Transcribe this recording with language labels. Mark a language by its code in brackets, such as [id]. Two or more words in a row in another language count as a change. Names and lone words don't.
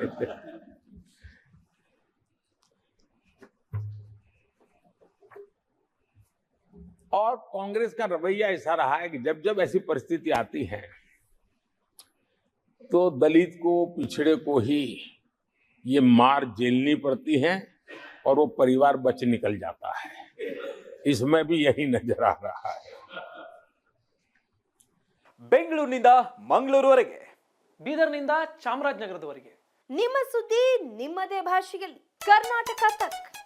[hi] और कांग्रेस का रवैया ऐसा रहा है कि जब जब ऐसी परिस्थिति आती है तो दलित को, पिछड़े को ही ये मार झेलनी पड़ती है और वो परिवार बच निकल जाता है। इसमें भी यही नजर आ रहा है। [kn] ಬೆಂಗಳೂರಿನಿಂದ ಮಂಗಳೂರುವರೆಗೆ, ಬೀದರ್ನಿಂದ ಚಾಮರಾಜನಗರದವರೆಗೆ ನಿಮ್ಮ ಸುದ್ದಿ ನಿಮ್ಮದೇ ಭಾಷೆಯಲ್ಲಿ ಕರ್ನಾಟಕ ತಕ್.